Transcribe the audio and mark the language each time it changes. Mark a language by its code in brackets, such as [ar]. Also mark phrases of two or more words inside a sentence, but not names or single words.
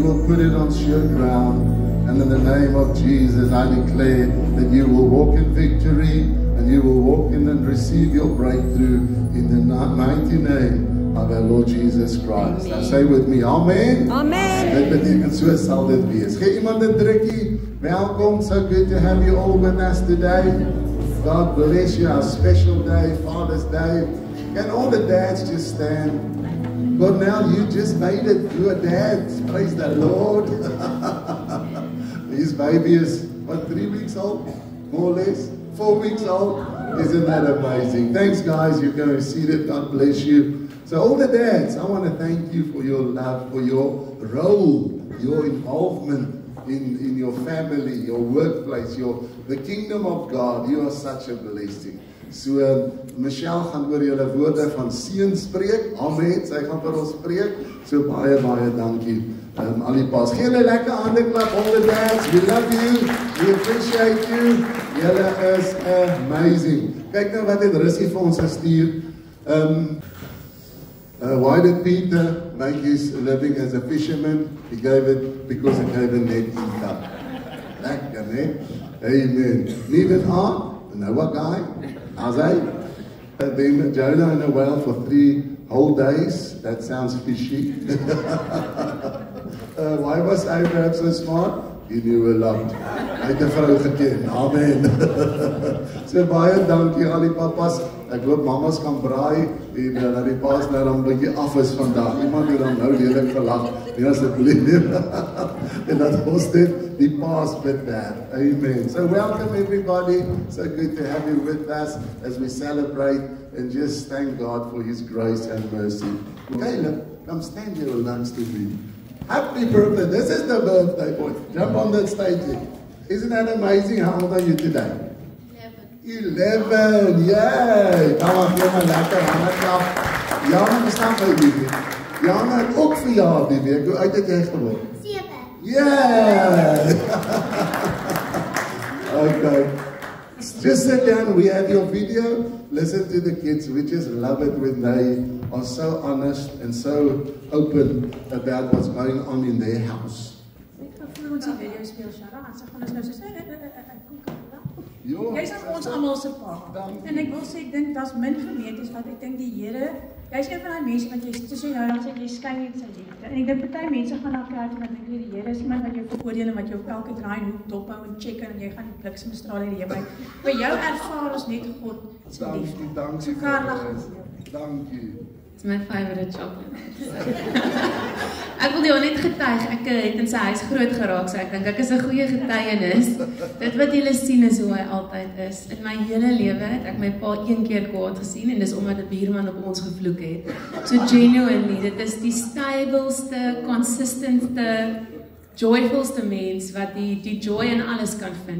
[en] put it on sure ground. And in the name of Jesus, I declare that you will walk in victory and you will walk in and receive your breakthrough in the mighty name of our Lord Jesus Christ. Now say with me, Amen. Amen. [af] Dit beteken so sal dit wees. Gee iemand 'n drukkie. [en] Welcome. So good to have you all with us today. God bless you. Our special day, Father's Day. Can all the dads just stand? God, now you just made it. You're a dad. Praise the Lord. His baby is, what, 3 weeks old? More or less? 4 weeks old? Isn't that amazing? Thanks, guys. You can receive it. God bless you. So all the dads, I want to thank you for your love, for your role, your involvement in your family, your workplace, the kingdom of God. You are such a blessing. [af] So Michelle gaan oor julle woorde van seën spreek. Amen. Sy gaan vir ons preek. So baie dankie. Al die paas. Gee julle lekker hande klap, [en] all the dads. We love you. We appreciate you. [af] Julle is amazing. Kyk nou wat het Russie vir ons gestuur. [en] Why did Peter make his living as a fisherman? He gave it because he gave a net income. [af] Lekker, né? [en] Amen. Need an arm? Noah guy? How's that? Then Jonah in a whale for 3 whole days. That sounds fishy. Why was Abraham so smart? He knew a lot. [af] Hy het 'n vrou geken. Amen. So baie dankie al die papas. Ek hoop mamas kan braai en dat die paas nou dan 'n bietjie af is vandag. Iemand het dan nou lelik gelag. Nee asseblief nie. En dat ons dit die paas bid daar. [en] Amen. So welcome everybody. So good to have you with us as we celebrate and just thank God for His grace and mercy. Caleb, come stand here next to me. Happy birthday. This is the birthday boy. Jump on that stage. Isn't that amazing? How old are you today? 11. Yay! [af] Kom maar, gee maar lekker hande klap. Jana, bestaan by die. Jana het ook verjaar die week. Hoe oud het jy geword? 7. [en] Yeah! Okay. Just sit down. We have your video. Listen to the kids. We just love it when they are so honest and so open about what's going on in their house. [af] Jy is ons almal se pa. En ek wil sê ek dink daar's min gemeentes wat ek dink die Here, jy's een van daai mense wat jy tussen jou en jy skyn net sy liefde. En ek dink party mense gaan na kerk en dink die Here is iemand wat jou veroordeel en wat jou op elke draai en hoek dop hou en check en jy gaan die bliksemstraal in die hemel. Vir jou ervaar ons net God se liefde. Dankie. Dankie. [en] It's my favorite chocolate. [af] Ek wil jou net getuig, ek het in sy huis groot geraak, so ek dink ek is 'n goeie getuienis. Dit wat julle sien is hoe hy altyd is. In my hele lewe het ek my pa 1 keer kwaad gesien en dis omdat 'n buurman op ons gevloek het. So genuinely, dit is die stabilste, consistentste, joyfulste mens wat die joy in alles kan vind.